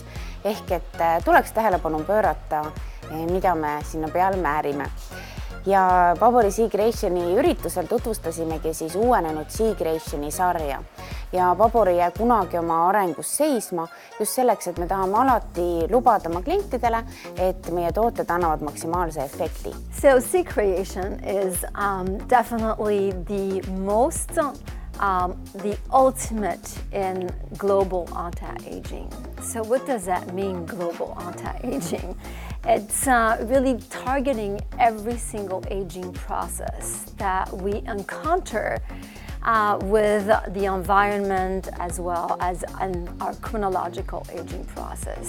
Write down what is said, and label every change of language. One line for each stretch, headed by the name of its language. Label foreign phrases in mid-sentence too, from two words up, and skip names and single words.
Estonian: Ehk et tuleks tähelepanu pöörata, mida me sinna peal määrime. Ja Babori Sea Creationi üritusel tutvustasimegi siis uuenenud Sea Creationi sarja. Ja Babor ei jää kunagi oma arengus seisma just selleks, et me tahame alati lubada oma klientidele, et meie tooted annavad maksimaalse efekti.
English: So Sea Creation is definitely the ultimate in global anti-aging. So what does that mean, global anti-aging? It's really targeting every single aging process that we encounter with the environment as well as in our chronological aging process.